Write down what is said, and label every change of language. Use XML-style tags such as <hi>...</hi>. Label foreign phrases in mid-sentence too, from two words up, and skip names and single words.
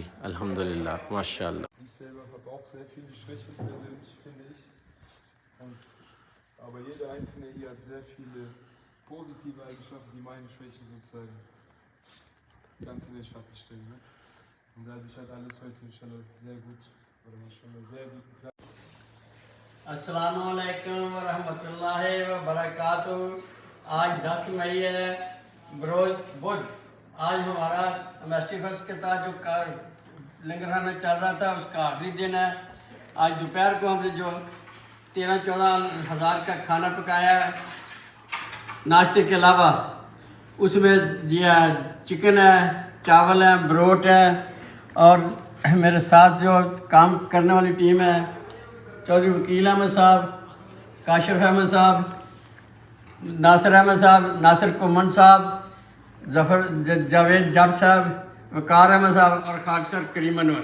<ar>الحمد لله، ما شاء الله.</ar> <de>Ich selber habe auch sehr viele Schwächen persönlich, finde ich. Aber jeder Einzelne hier hat sehr viele positive Eigenschaften, die meine Schwächen sozusagen ganz in den Schatten stellen. Ne? Und dadurch hat alles heute inshallah sehr gut, oder mashallah, sehr gut geklappt.</de> <ar>السلام عليكم ورحمة الله وبركاته.</ar> <ur>آج 10 مئی ہے، بروز بدھ. آج ہمارا ایم ایس ٹی فرسٹ کے تحت جو لنگرخانہ چل رہا تھا اس کا آخری دن ہے. آج دوپہر کو ہم نے جو 13-14 ہزار کا کھانا پکایا ہے ناشتے کے علاوہ، اس میں جی چکن ہے، چاول ہے، بروٹ ہے، اور میرے ساتھ جو کام کرنے والی ٹیم ہے، چودھری وکیل احمد صاحب، کاشف احمد صاحب، ناصر احمد صاحب، ناصر کمن صاحب، ظفر جاوید جٹ صاحب، وقار احمد صاحب اور خاکسار کریم انور.</ur>